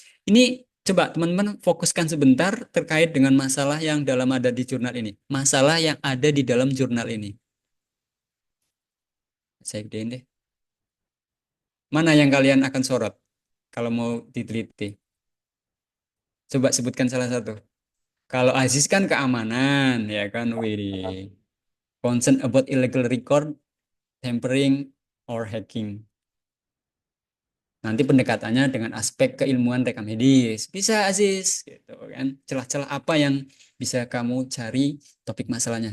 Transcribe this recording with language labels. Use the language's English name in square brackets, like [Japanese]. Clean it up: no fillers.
[Indonesian] Ini coba teman-teman fokuskan sebentar terkait dengan masalah yang dalam ada di jurnal ini. Masalah yang ada di dalam jurnal ini. Saya gedein deh. Mana yang kalian akan sorot kalau mau diteliti? Coba sebutkan salah satu. Kalau Aziz kan keamanan, ya kan, Wih. [English] Concern about illegal record, tampering, or hacking. [Indonesian] Nanti pendekatannya dengan aspek keilmuan rekam medis. Bisa Aziz, gitu kan. Celah-celah apa yang bisa kamu cari topik masalahnya.